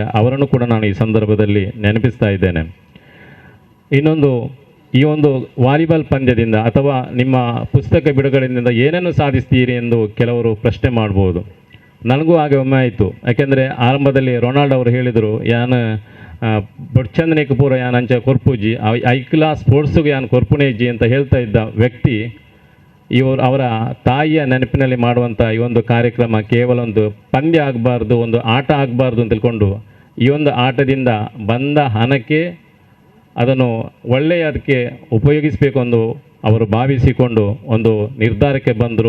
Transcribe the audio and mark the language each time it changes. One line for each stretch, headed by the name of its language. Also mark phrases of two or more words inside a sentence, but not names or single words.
Kannada: ಅವರನ್ನು ಕೂಡ ನಾನು ಈ ಸಂದರ್ಭದಲ್ಲಿ ನೆನಪಿಸ್ತಾ ಇದ್ದೇನೆ. ಇನ್ನೊಂದು, ಈ ಒಂದು ವಾಲಿಬಾಲ್ ಪಂದ್ಯದಿಂದ ಅಥವಾ ನಿಮ್ಮ ಪುಸ್ತಕ ಬಿಡುಗಡೆಯಿಂದ ಏನೇನು ಸಾಧಿಸ್ತೀರಿ ಎಂದು ಕೆಲವರು ಪ್ರಶ್ನೆ ಮಾಡ್ಬೋದು. ನನಗೂ ಹಾಗೆ ಒಮ್ಮೆ ಆಯಿತು. ಯಾಕೆಂದರೆ ಆರಂಭದಲ್ಲಿ ರೊನಾಲ್ಡ್ ಅವರು ಹೇಳಿದರು,
Tulu: ಯಾನು ಬೊಡ್ಚಂದನಿಗೆ ಪೂರ ಯಾನ್ ಅಂಚ ಕೊರ್ಪುಜಿ ಐಕ್ಲಾ ಸ್ಪೋರ್ಟ್ಸ್ಗೆ ಯಾನ್ ಕೊರ್ಪುನೇಜಿ
Kannada: ಅಂತ ಹೇಳ್ತಾ ಇದ್ದ ವ್ಯಕ್ತಿ ಅವರ ತಾಯಿಯ ನೆನಪಿನಲ್ಲಿ ಮಾಡುವಂಥ ಈ ಒಂದು ಕಾರ್ಯಕ್ರಮ ಕೇವಲ ಒಂದು ಪಂದ್ಯ ಆಗಬಾರ್ದು, ಒಂದು ಆಟ ಆಗಬಾರ್ದು ಅಂತ ತಿಳ್ಕೊಂಡು ಈ ಒಂದು ಆಟದಿಂದ ಬಂದ ಹಣಕ್ಕೆ ಅದನ್ನು ಒಳ್ಳೆಯದಕ್ಕೆ ಉಪಯೋಗಿಸಬೇಕು ಎಂದು ಅವರು ಭಾವಿಸಿಕೊಂಡು ಒಂದು ನಿರ್ಧಾರಕ್ಕೆ ಬಂದರು.